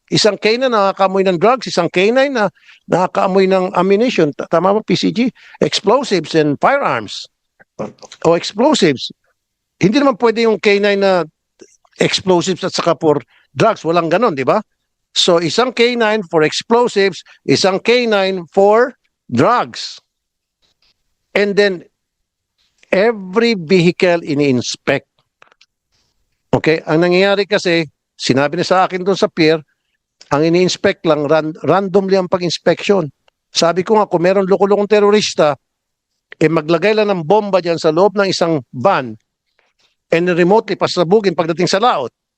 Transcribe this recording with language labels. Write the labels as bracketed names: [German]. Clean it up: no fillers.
[Filipino] Isang K9 na nakakaamoy ng drugs, isang K9 na nakakaamoy ng ammunition. Tama ba, PCG? [English] Explosives and firearms. [Filipino] O explosives. Hindi naman pwede yung K9 na explosives at saka for drugs. Walang ganon, di ba? So, isang K9 for explosives, isang K9 for drugs. [English] And then, every vehicle ini-inspect. Okay? [Filipino] Ang nangyayari kasi, sinabi na sa akin doon sa pier, ang ini-inspect lang, randomly ang pag-inspection. Sabi ko nga, kung meron loko-lokong terorista, maglagay lang ng bomba dyan sa loob ng isang van [English] and remotely [Filipino] pasabugin pagdating sa laot.